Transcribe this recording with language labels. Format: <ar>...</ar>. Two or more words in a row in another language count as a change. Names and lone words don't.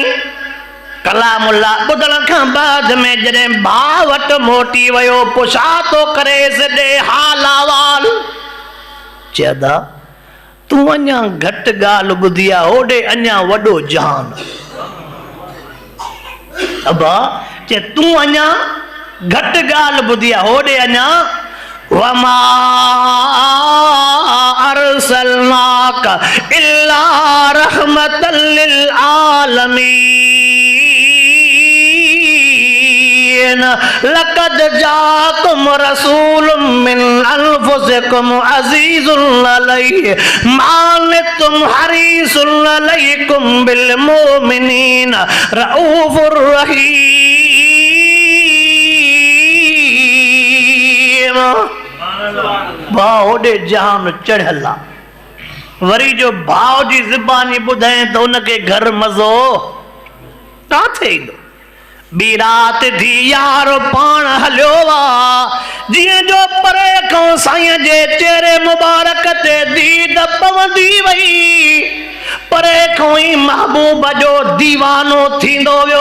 <sd>कलामुल्लाह ॿुधण खां बाद में जॾहिं भाउ वटि मोटी वियो, पुछा थो करे सॼे हाल अहवाल, चयदा तूं अञा घटि ॻाल्हि ॿुधी आहे, होॾे अञा वॾो जहान। अबा चे तूं अञा घटि ॻाल्हि ॿुधी आहे, होॾे अञा वमा</sd> <ar>أرسلناك إلا رحمة للعالمين لقد جاءكم رسول من أنفسكم عزيز عليه ما عنتم حريص عليكم بالمؤمنين رءوف رحيم.</ar> <sd>भाउ होॾे जहान चढ़ियल आहे, वरी जो भाउ जी ज़ुबानी ॿुधाए त उनखे घर मज़ो काथे ईंदो। ॿी राति थी यार पाण हलियो आहे, जीअं जो परे खां साईं जे चेहरे मुबारक ते दीद पवंदी वई, परे खां ई महबूब जो दीवानो थींदो वियो।</sd>